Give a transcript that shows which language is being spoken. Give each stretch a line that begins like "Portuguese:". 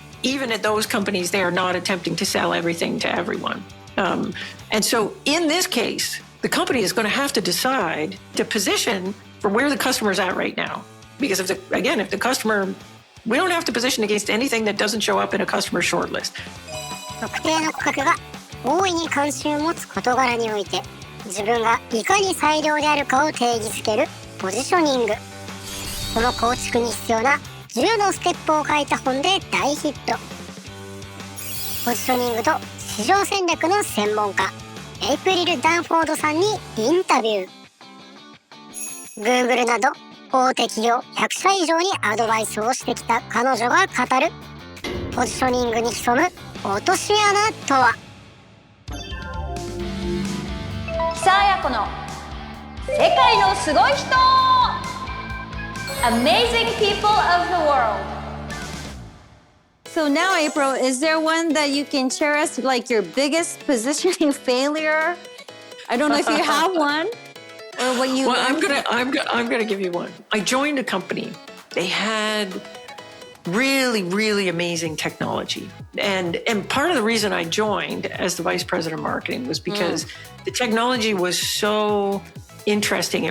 English: Even at those companies, they are not attempting to sell everything to everyone. And so in this case, the company is going to have to decide to position for where the customer is at right now. Because if the customer, we don't have to position against anything that doesn't show up in a customer shortlist.
Japanese: 特定の顧客が大いに関心を持つ事柄において、自分がいかに最良であるかを定義づけるポジショニング。その構築に必要な10のステップを書いた本で大ヒット。ポジショニングと市場戦略の専門家、エイプリル・ダンフォードさんにインタビュー。 Google など大手企業100社以上にアドバイスをしてきた彼女が語るポジショニングに潜む落とし穴とは。久彩子の世界のすごい人
English: Amazing people of the world. So now, April, is there one that you can share us, like your biggest positioning failure? I don't know if you have one or what you. Well, I'm gonna give you one. I joined a company. They had really, really amazing technology, and part of the reason I joined as the vice president of marketing was because the technology was so interesting.